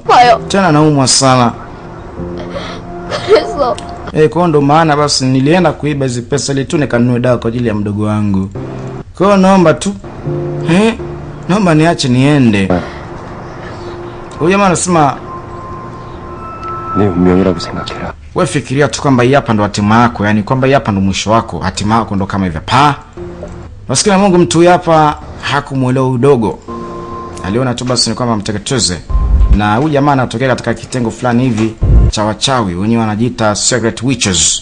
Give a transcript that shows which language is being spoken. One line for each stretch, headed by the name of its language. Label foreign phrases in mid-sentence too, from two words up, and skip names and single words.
Swahili: Tena anaumwa sana. Kwa ndo maana basi nilienda kuiba hizo pesa ili tu nikanunue dawa kwa ajili ya mdogo wangu. Kwa hiyo naomba tu naomba niache niende. Huyu jamaa anasema
Korean: 네 운명이라고 생각해라.
Swahili: wewe fikiria tu kwamba hapa ndo hatima yako, yani kwamba hapa ndo mwisho wako, hatima yako ndo kama hivyo. Maskini Mungu, mtu hapa hakumuelewa udogo. Aliona tu basi ni kwamba mteketeze. Na huyu jamaa anatokea katika kitengo fulani hivi cha wachawi, wenyewe wanajiita
English: secret witches.